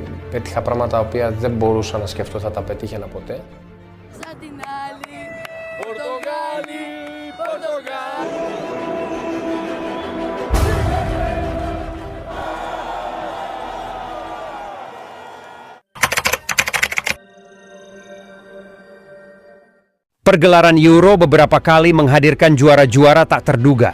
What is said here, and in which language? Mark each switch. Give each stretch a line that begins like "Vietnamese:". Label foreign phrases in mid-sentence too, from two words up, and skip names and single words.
Greek: Πέτυχα πράγματα τα οποία δεν μπορούσα να σκεφτώ θα τα πετύχαινα ποτέ. Σαν την άλλη, Πορτογάλη, Πορτογάλη.
Indonesian: Pergelaran Euro beberapa kali menghadirkan juara-juara tak terduga.